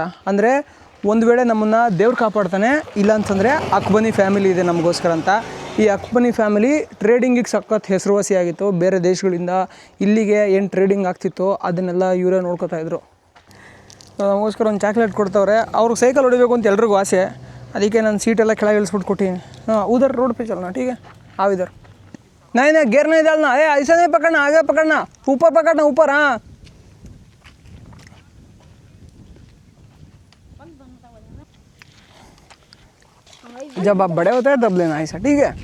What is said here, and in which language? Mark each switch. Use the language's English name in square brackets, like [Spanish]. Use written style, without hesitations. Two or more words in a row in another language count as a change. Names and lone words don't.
[Kannada] ಅಂದರೆ ಒಂದು ವೇಳೆ ನಮ್ಮನ್ನು ದೇವ್ರು ಕಾಪಾಡ್ತಾನೆ, ಇಲ್ಲಾಂತಂದರೆ ಅಕ್ಬನಿ ಫ್ಯಾಮಿಲಿ ಇದೆ ನಮಗೋಸ್ಕರ ಅಂತ. ಈ ಅಕ್ಬನಿ ಫ್ಯಾಮಿಲಿ ಟ್ರೇಡಿಂಗಿಗೆ ಸಖತ್ ಹೆಸರುವಾಸಿಯಾಗಿತ್ತು. ಬೇರೆ ದೇಶಗಳಿಂದ ಇಲ್ಲಿಗೆ ಏನು ಟ್ರೇಡಿಂಗ್ ಆಗ್ತಿತ್ತು ಅದನ್ನೆಲ್ಲ ಇವರೇ ನೋಡ್ಕೋತಾಯಿದ್ರು. ನಮಗೋಸ್ಕರ ಒಂದು ಚಾಕ್ಲೇಟ್ ಕೊಡ್ತವ್ರೆ. ಅವ್ರಿಗೆ ಸೈಕಲ್ ಹೊಡಿಬೇಕು ಅಂತ ಎಲ್ರಿಗೂ ಆಸೆ. ಅದಕ್ಕೆ ನಾನು ಸೀಟೆಲ್ಲ ಕೆಳಗೆ इल्स्ಬಿಟ್ಟು ಕೊಟ್ಟಿದ್ದೀನಿ. [Hindi] हाँ उधर रोड पे चलना ठीक है. आओ इधर. नहीं नहीं गियर नहीं डालना. ऐसा नहीं पकड़ना, आगे पकड़ना, ऊपर पकड़ना, ऊपर. हाँ जब आप बड़े होते हैं तब लेना ऐसा ठीक है.